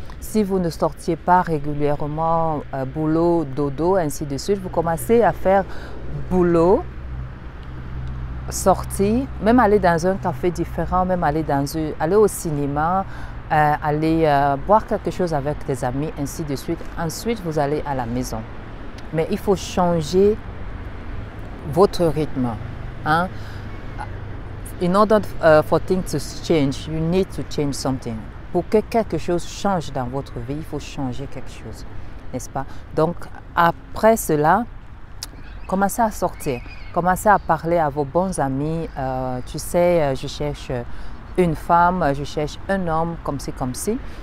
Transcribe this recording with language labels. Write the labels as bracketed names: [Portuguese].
[French] Si vous ne sortiez pas régulièrement boulot, dodo, ainsi de suite, vous commencez à faire boulot, sortir, même aller dans un café différent, même aller au cinéma, aller boire quelque chose avec des amis, ainsi de suite. Ensuite, vous allez à la maison. Mais il faut changer votre rythme. Hein? [English] In order for things to change, you need to change something. [French] Pour que quelque chose change dans votre vie, il faut changer quelque chose, n'est-ce pas? Donc, après cela, commencez à sortir. Commencez à parler à vos bons amis. Tu sais, je cherche une femme, je cherche un homme, comme ci, comme ci.